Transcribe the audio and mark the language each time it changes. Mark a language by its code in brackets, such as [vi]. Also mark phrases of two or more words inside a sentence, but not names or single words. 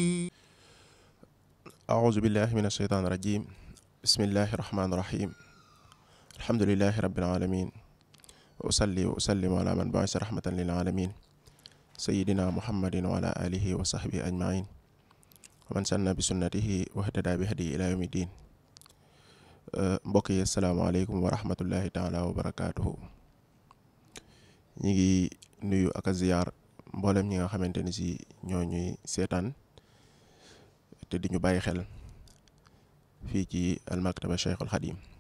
[ar] أعوذ بالله من الشيطان الرجيم. بسم الله الرحمن الرحيم. الحمد لله رب العالمين، وأصلي وأسلم على من بعث رحمة للعالمين سيدنا محمد وعلى آله وصحبه أجمعين ومن سن بسنته واهتدى بهديه إلى يوم الدين. [wo] mbokk yi [ar] السلام عليكم ورحمة الله تعالى وبركاته. [wo] ñi ngi nuyu ak a ziyaar mboolem ñi nga xamante ni si ñoo ñuy seetaan te di ñu bàyyi xel fii ci almaktaba Cheikhul Xadim.